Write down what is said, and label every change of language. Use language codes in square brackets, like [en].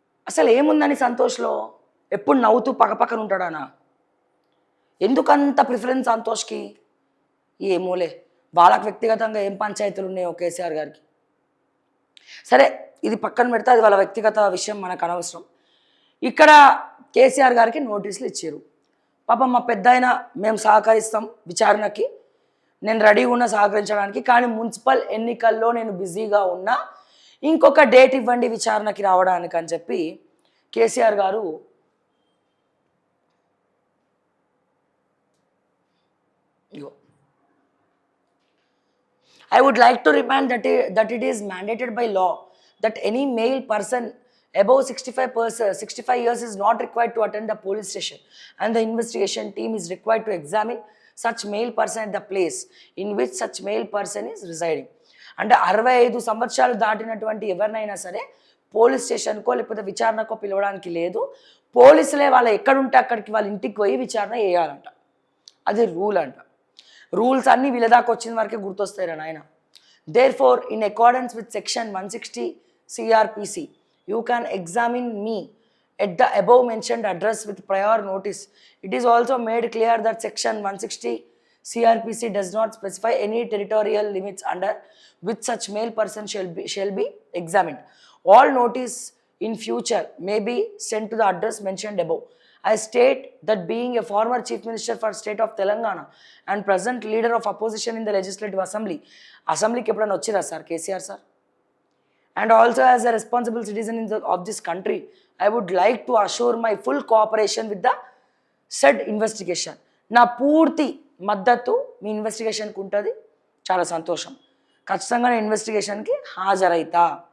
[te] అసలు ఏముందని సంతోష్లో? ఎప్పుడు నవ్వుతూ పక్కపక్కన ఉంటాడానా? ఎందుకంత ప్రిఫరెన్స్ సంతోష్కి? ఏమోలే, వాళ్ళకి వ్యక్తిగతంగా ఏం పంచాయతీలు ఉన్నాయో కేసీఆర్ గారికి. సరే, ఇది పక్కన పెడితే అది వాళ్ళ వ్యక్తిగత విషయం, మనకు అనవసరం. ఇక్కడ కేసీఆర్ గారికి నోటీసులు ఇచ్చారు. పాపం మా పెద్ద ఆయన, మేము సహకరిస్తాం విచారణకి, నేను రెడీగా ఉన్నా సహకరించడానికి, కానీ మున్సిపల్ ఎన్నికల్లో నేను బిజీగా ఉన్నా, ఇంకొక డేట్ ఇవ్వండి విచారణకి రావడానికి అని చెప్పి కేసీఆర్ గారు [en] I would like to remind that it is mandated by law that any male person above 65 years is not required to attend the police station, and the investigation team is required to examine such male person at the place in which such male person is residing. [te] అంటే 65 సంవత్సరాలు దాటినటువంటి ఎవరినైనా సరే police స్టేషన్కో లేకపోతే విచారణకో పిలవడానికి లేదు. పోలీసులే వాళ్ళ ఎక్కడుంటే అక్కడికి వాళ్ళ ఇంటికి పోయి విచారణ చేయాలంట. అది రూల్ అంట. రూల్స్ అన్నీ వీళ్ళ దాకా వచ్చిన వరకే గుర్తొస్తాయి నాయన. [en] Therefore, in accordance with section 160 CRPC, you can examine me at the above mentioned address with prior notice. It is also made clear that section 160 CRPC does not specify any territorial limits under which such male person shall be examined. All notice in future may be sent to the address mentioned above. I state that being a former Chief Minister for State of Telangana and present leader of opposition in the Legislative Assembly, [te] అసెంబ్లీకి ఎప్పుడైనా వచ్చిరా sir KCR sir? [en] And also as a responsible citizen of this country, I would like to assure my full cooperation with the said investigation. [te] నా పూర్తి మద్దతు మీ ఇన్వెస్టిగేషన్కి ఉంటుంది. చాలా సంతోషం, ఖచ్చితంగా నేను ఇన్వెస్టిగేషన్కి హాజరైతా.